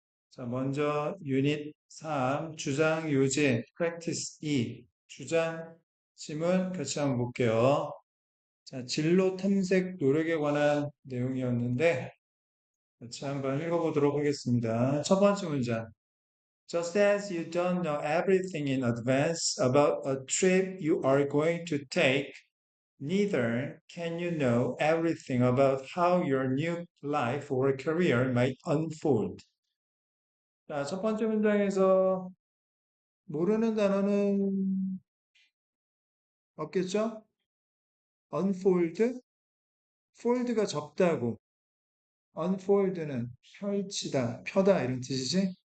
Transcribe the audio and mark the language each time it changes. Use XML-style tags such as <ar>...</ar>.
<ko>자, 먼저 유닛 3 주장 요제 프랙티스 2 주장 지문 같이 한번 볼게요. 자, 진로 탐색 노력에 관한 내용이었는데 같이 한번 읽어보도록 하겠습니다. 첫 번째 문장.</ko> <en>Just as you don't know everything in advance about a trip you are going to take, neither can you know everything about how your new life or career might unfold.</en> <ko>자, 첫 번째 문장에서 모르는 단어는 없겠죠? unfold, fold가 접다고, unfold는 펼치다, 펴다 이런 뜻이지?</ko>